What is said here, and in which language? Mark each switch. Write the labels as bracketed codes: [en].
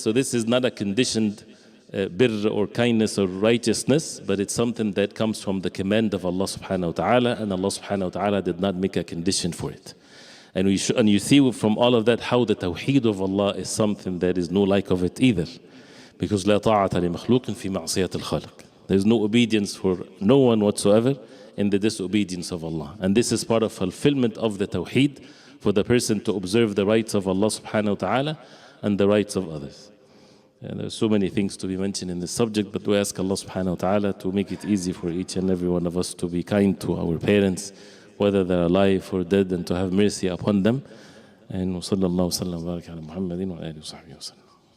[en] So this is not a conditioned birr or kindness or righteousness, but it's something that comes from the command of Allah subhanahu wa ta'ala, and Allah subhanahu wa ta'ala did not make a condition for it. And you see from all of that how the tawheed of Allah is something that is no like of it either. Because [ar] لا طاعة لمخلوق في معصية الخالق. [en] There's no obedience for no one whatsoever in the disobedience of Allah. And this is part of fulfillment of the tawheed, for the person to observe the rights of Allah subhanahu wa ta'ala and the rights of others. And there are so many things to be mentioned in this subject, but we ask Allah subhanahu wa ta'ala to make it easy for each and every one of us to be kind to our parents, whether they're alive or dead, and to have mercy upon them. And wa sallallahu wa sallam wa baraka ala Muhammadin wa alihi wa sahbihi wa sallam.